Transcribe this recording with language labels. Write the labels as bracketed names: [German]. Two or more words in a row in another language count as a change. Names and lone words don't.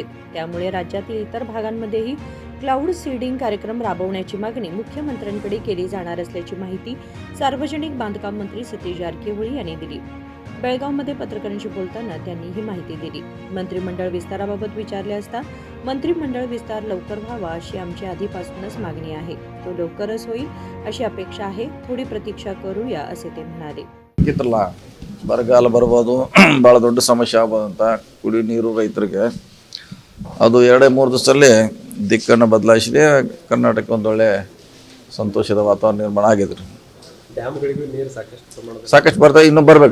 [Marathi] त्यामुळे राज्यातील इतर भागांमध्येही [English] cloud seeding [Marathi] कार्यक्रम राबवण्याची मागणी मुख्यमंत्र्यांकडे केली जाणार असल्याची माहिती सार्वजनिक बांधकाम मंत्री सतीश जारकिहोळी यांनी दिली. बेळगावमध्ये पत्रकारांशी बोलताना त्यांनी ही माहिती दिली. मंत्रिमंडळ विस्ताराबाबत विचारले असता मंत्रिमंडळ विस्तार लवकर व्हावा अशी आमची आधीपासूनच मागणी आहे. तो लवकरच होईल अशी अपेक्षा आहे. थोडी प्रतीक्षा करूया असे ते म्हणाले. [Kannada] ಇತ್ತಲ್ಲ ಬರಗಾಲ ಬರ್ಬೋದು, ಭಾಳ ದೊಡ್ಡ ಸಮಸ್ಯೆ ಆಗ್ಬೋದಂತ ಕುಡಿ ನೀರು ರೈತರಿಗೆ. ಅದು 2-3 ದಿವಸದಲ್ಲಿ ದಿಕ್ಕನ್ನು ಬದಲಾಯಿಸಿದೆ. ಕರ್ನಾಟಕಕ್ಕೆ ಒಂದೊಳ್ಳೆ ಸಂತೋಷದ ವಾತಾವರಣ ನಿರ್ಮಾಣ ಆಗಿದೆ ರೀ. ಡ್ಯಾಮ್ಗಳಿಗೂ ನೀರು ಸಾಕಷ್ಟು ಬರ್ತಾ ಇನ್ನೂ ಬರಬೇಕು.